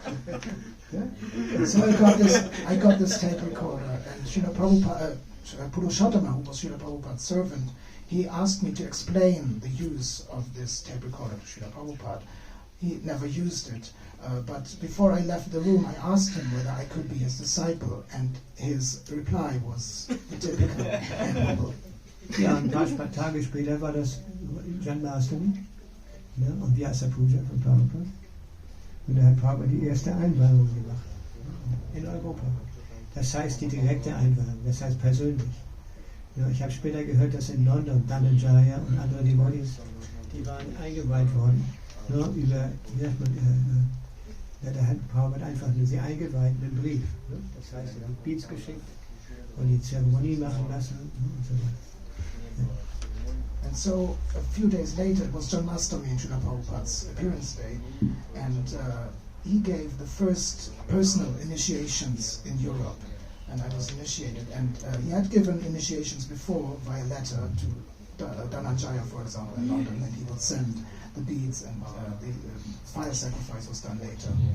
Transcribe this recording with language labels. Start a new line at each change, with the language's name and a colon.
English: So I got this tape recorder, and Srila Prabhupada, Purushottama, who was Srila Prabhupada's servant, he asked me to explain the use of this tape recorder to Srila Prabhupada. He never used it, but before I left the room, I asked him whether I could be his disciple, and his reply was the typical admirable.
German: Ja, ein paar Tage später war das Janmashtami, ne, und Vyasa Puja von Prabhupada. Und da hat Prabhupada die erste Einweihung gemacht in Europa. Das heißt die direkte Einweihung, das heißt persönlich. Ja, ich habe später gehört, dass in London Dhananjaya und andere Devotis, die waren eingeweiht worden. Ja, über, wie sagt man, da hat Prabhupada einfach nur sie eingeweiht mit einem Brief. Ne? Das heißt, er hat Beats geschickt und die Zeremonie machen lassen und so weiter.
English: And so a few days later, it was Janmashtami in Srila Prabhupada's appearance day, and he gave the first personal initiations in Europe, and I was initiated. And he had given initiations before via letter to Dhananjaya, for example, in London, and he would send the beads, and the fire sacrifice was done later.